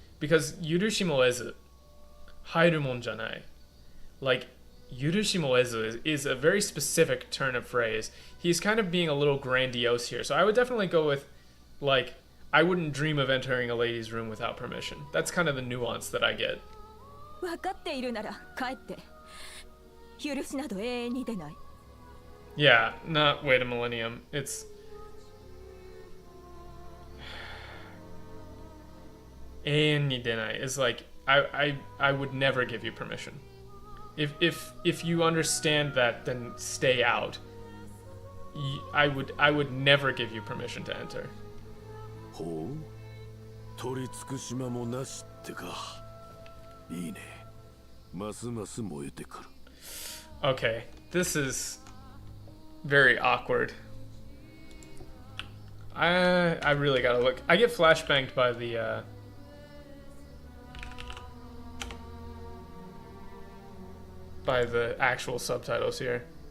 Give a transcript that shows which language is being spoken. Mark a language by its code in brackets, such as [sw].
[ja] Because yurushimoezu hairu mon janai. [en] Like, yurushimoezu is a very specific turn of phrase. He's kind of being a little grandiose here. So I would definitely go with, like, I wouldn't dream of entering a lady's room without permission. That's kind of the nuance that I get. [ja] 分かっているなら帰って。許しなど永遠に出ない。 [en] Yeah, not wait a millennium. It's... And nidenai is like, I would never give you permission. If you understand that, then stay out. I would never give you permission to enter. [ja] ほう、取り尽くし間もなしってか。いいね。ますます燃えてくる。 [en] Okay, this is very awkward. I really gotta look. I get flashbanged by the actual subtitles here.